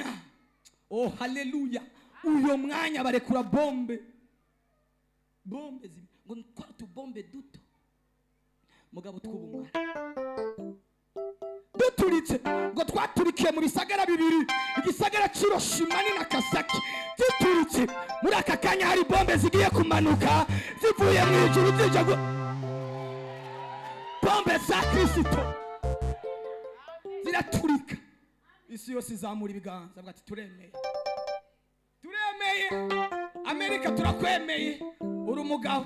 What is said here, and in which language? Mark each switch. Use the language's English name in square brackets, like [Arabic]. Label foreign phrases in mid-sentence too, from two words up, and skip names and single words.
[Rundi] Oh haleluya. Uyo mwanya barekura bombe ngo twatubombe duto mugabo tw'ubumwara duturitse ngo twaturikiye mu bisagara bibiri, igisagara Hiroshima na Nagasaki. Duturitse muri aka kanya hari bombe zigiye kumanuka zivuye mu ijuru zije bombe za Kristo ziraturika. Isi yose izamura ibiganza bwati turemeye Amerika, turakwemeye uri umugabo.